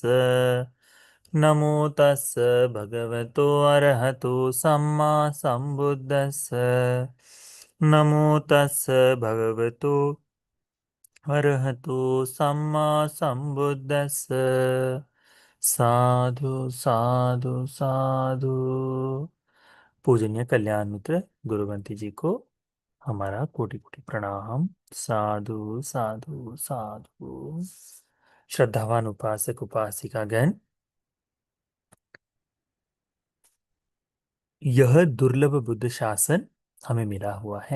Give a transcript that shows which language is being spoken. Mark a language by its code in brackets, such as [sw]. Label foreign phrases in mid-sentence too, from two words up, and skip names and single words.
[pi] नमो तस् भगवतो अरहतो सम्मा सम्बुद्धस्स। नमो तस् भगवतो अरहतो सम्मा सम्बुद्धस्स। साधु साधु साधु। [hi] पूजनीय कल्याण मित्र गुरुवंती जी को हमारा कोटि कोटि प्रणाम। [pi] साधु साधु साधु। [hi] श्रद्धावान उपासक उपासिका गण, यह दुर्लभ बुद्ध शासन हमें मिला हुआ है।